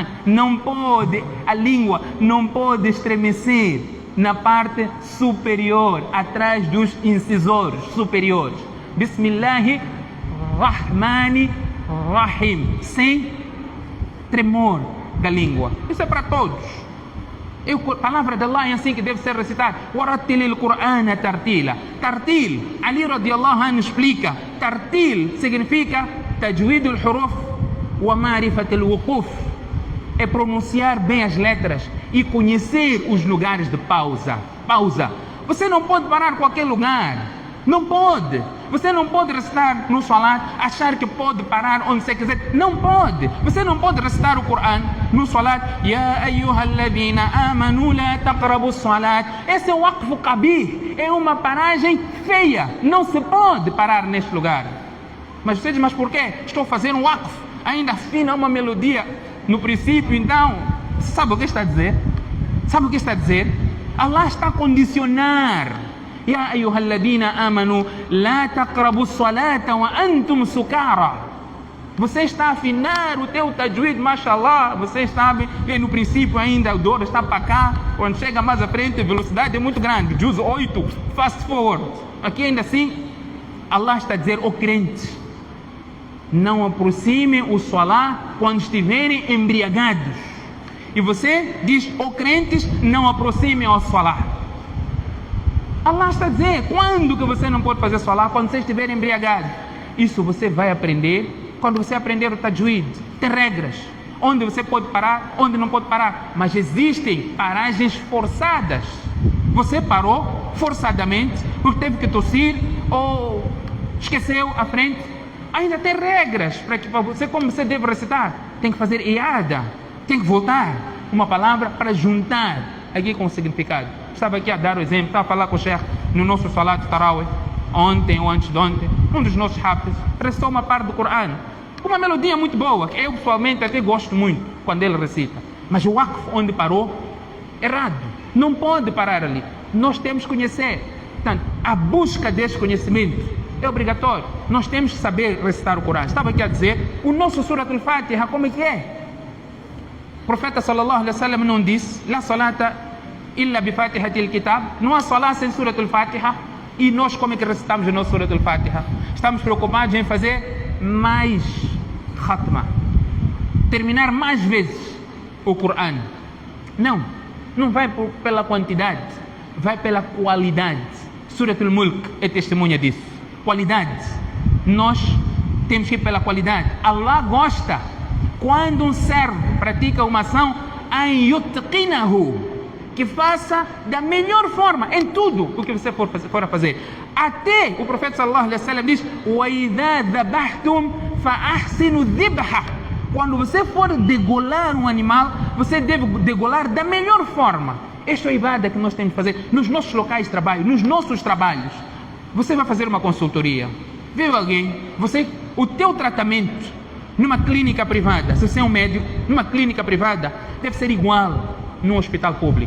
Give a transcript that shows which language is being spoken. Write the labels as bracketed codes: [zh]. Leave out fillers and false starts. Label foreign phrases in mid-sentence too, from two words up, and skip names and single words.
[pt] Não pode, a língua não pode estremecer na parte superior, atrás dos incisores superiores. [ar] Bismillahirrahmanirrahim. [pt] Sem tremor da língua. Isso é para todos. A palavra de Allah é assim que deve ser recitada. [ar] ورتل القرآن ترتيلا. Tartil, Ali رضي الله عنه explica. Tartil significa تجويد الحروف ومعرفة الوقوف. [pt] É pronunciar bem as letras e conhecer os lugares de pausa. Pausa. Você não pode parar em qualquer lugar. Não pode. Você não pode recitar no salat, achar que pode parar onde você quiser. Não pode. Você não pode recitar o Corão no salat. [ar] يا أيها الذين آمنوا لا تقربوا الصلاة. [pt] Esse é o [ar] وقف قبيح. [pt] É uma paragem feia. Não se pode parar neste lugar. Mas você diz, mas por quê? Estou fazendo um waqf. Ainda afina uma melodia no princípio, então. Sabe o que está a dizer? Sabe o que está a dizer? Allah está a condicionar. [ar] يا أيها الذين آمنوا لا تقربوا الصلاة وأنتم سكارى. [pt] Você está a afinar o teu tajwid, mashallah. Vocês sabem que no princípio ainda o dor está para cá. Quando chega mais à frente a velocidade é muito grande. Juz 8, [en] fast forward. [pt] Aqui ainda assim, Allah está a dizer, crentes, não aproximem o salat quando estiverem embriagados. E você diz, crentes, não aproximem o salat. Allah está a dizer, quando que você não pode fazer salat? Quando você estiver embriagado. Isso você vai aprender quando você aprender o tajwid. Tem regras, onde você pode parar, onde não pode parar. Mas existem paragens forçadas. Você parou forçadamente, porque teve que tossir, ou esqueceu a frente. Ainda tem regras para que você, como você deve recitar. Tem que fazer iada, tem que voltar uma palavra para juntar aqui com o significado. Estava aqui a dar o exemplo, estava a falar com o Sheikh no nosso [ar] صلاة التراويح, [pt] ontem ou antes de ontem, um dos nossos hafiz recitou uma parte do Corão, com uma melodia muito boa, que eu pessoalmente até gosto muito quando ele recita, mas o waqf onde parou, errado, não pode parar ali, nós temos que conhecer. Portanto, a busca desse conhecimento é obrigatório, nós temos que saber recitar o Corão. Estava aqui a dizer, o nosso Surat al-Fatiha, como é que é? O profeta [ar] صلى الله عليه وسلم [pt] não disse, [ar] لا صلاة إلا بفاتحة الكتاب, [pt] não há salat sem Surat al-Fatiha. E nós como é que recitamos o nosso Surat al-Fatiha? Estamos preocupados em fazer mais khatma, terminar mais vezes o Corão. Não vai pela quantidade, vai pela qualidade. Surat al-Mulk é testemunha disso. Qualidade. Nós temos que ir pela qualidade. Allah gosta quando um servo pratica uma ação, [ar] أن يتقنه, [pt] que faça da melhor forma em tudo o que você for a fazer. Até o profeta [ar] صلى الله عليه وسلم [pt] diz: [ar] وَإِذَا ذَبَحْتُمْ فَأَحْسِنُوا الذِّبْحَ. [pt] Quando você for degolar um animal, você deve degolar da melhor forma. Esta é a ibada que nós temos que fazer nos nossos locais de trabalho, nos nossos trabalhos. Você vai fazer uma consultoria, veio alguém, o teu tratamento numa clínica privada, se você é um médico, numa clínica privada, deve ser igual num hospital público.